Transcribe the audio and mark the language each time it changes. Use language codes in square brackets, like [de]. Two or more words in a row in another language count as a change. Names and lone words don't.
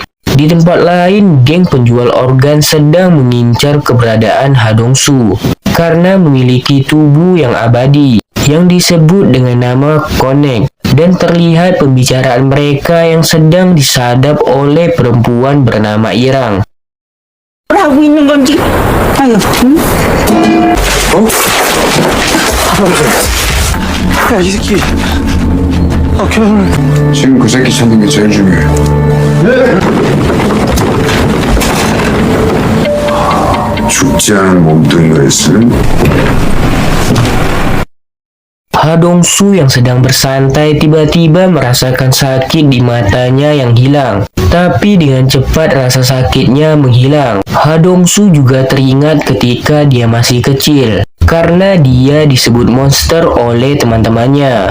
[id] Di tempat lain, geng penjual organ sedang mengincar keberadaan Ha Dong-soo karena memiliki tubuh yang abadi yang disebut dengan nama Connect, dan terlihat pembicaraan mereka yang sedang disadap oleh perempuan bernama Irang. [ko] 하고 있는 건지. 아유, 응? 야, 이 새끼. 결혼을. 지금 그 새끼 찾는 게 제일 중요해. 죽지 않은 몸뚱이가 있으면 [id] Hadongsu yang sedang bersantai tiba-tiba merasakan sakit di matanya yang hilang. Tapi dengan cepat rasa sakitnya menghilang. Hadongsu juga teringat ketika dia masih kecil. Karena dia disebut monster oleh teman-temannya.